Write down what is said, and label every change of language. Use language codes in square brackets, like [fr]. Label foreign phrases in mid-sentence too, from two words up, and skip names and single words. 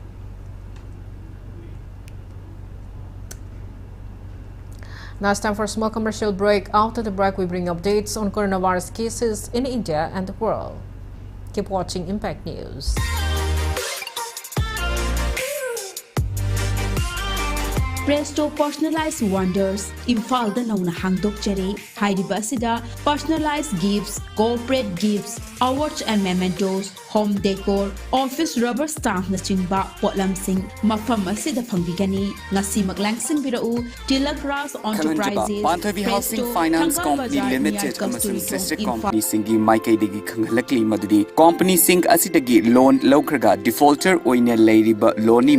[en] Now it's time for a small commercial break. After the break, we bring updates on coronavirus cases in India and the world. Keep watching Impact News. Presto Personalized Wonders, [mni] Imphal da nauna hangdokjare, hairiba asida [en] personalized gifts, corporate gifts, awards and mementos, home decor, office rubber stamp [mni] na chingba potlamsing mafam asida phangbigani ngasi maglangsing birau Tilagras Enterprises Pantavi Housing Finance Company Limited amasung [en] sister company [mni] singi maikaidagi khanghalakli madudi company sing asidagi loan laukraga defaulter oine leiriba loani